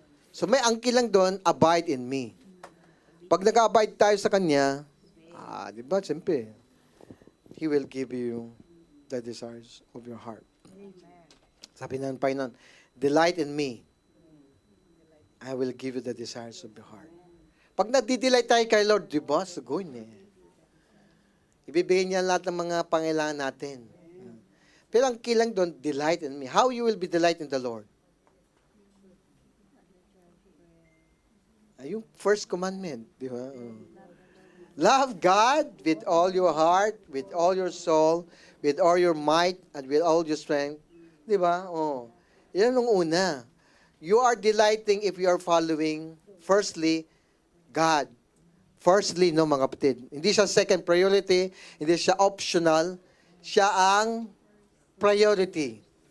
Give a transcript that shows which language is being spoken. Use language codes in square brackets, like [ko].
[en] So, [tl] may angkin lang doon, [en] abide in me. [tl] Pag nag-abide tayo sa Kanya, di ba, siyempre, [en] He will give you the desires of your heart. [tl] Sabi ng Panginoon, [en] delight in me, I will give you the desires of your heart. [tl] Pag nagdi-delight tayo kay Lord, di ba, sugoy ibibigay niya lahat ng mga pangailangan natin. Pero ang kilang doon, [en] delight in me. How you will be delight in the Lord? Yung first commandment, di ba? Love God with all your heart, with all your soul, with all your might, and with all your strength. Di ba? [tl] Yan ang una. [en] You are delighting if you are following, firstly, God. [tl] Firstly, no, mga kapatid. Hindi siya second priority, hindi siya optional, siya ang priority.